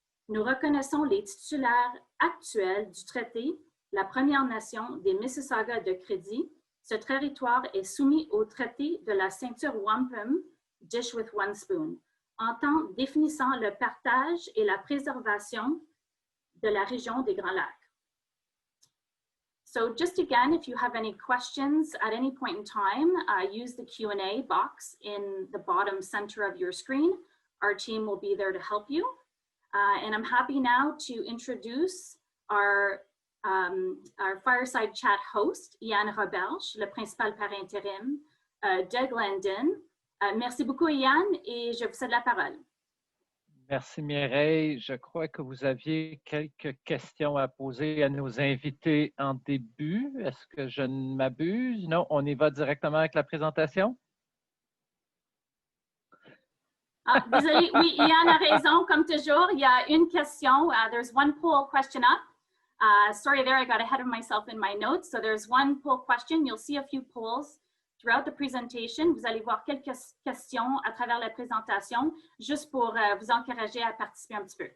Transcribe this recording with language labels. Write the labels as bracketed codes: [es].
[fr] Nous reconnaissons les titulaires actuels du traité, la Première Nation des Mississauga de Crédit. Ce territoire est soumis au traité de la ceinture Wampum, Dish with One Spoon, en tant définissant le partage et la préservation de la région des Grands Lacs. [en] So just again, if you have any questions at any point in time, use the Q&A box in the bottom center of your screen. Our team will be there to help you. And I'm happy now to introduce our Fireside Chat host, Ian Roberge, [fr] le principal par intérim de Glendon. Merci beaucoup, Ian, et je vous cède la parole. Merci, Mireille. Je crois que vous aviez quelques questions à poser à nos invités en début. Est-ce que je ne m'abuse? Non, on y va directement avec la présentation? Ah, désolé, oui, Ian a raison. Comme toujours, il y a une question. [en] There's one poll question up. Sorry there, I got ahead of myself in my notes. So there's one poll question. You'll see a few polls throughout the presentation. [fr] Vous allez voir quelques questions à travers la présentation, juste pour vous encourager à participer un petit peu.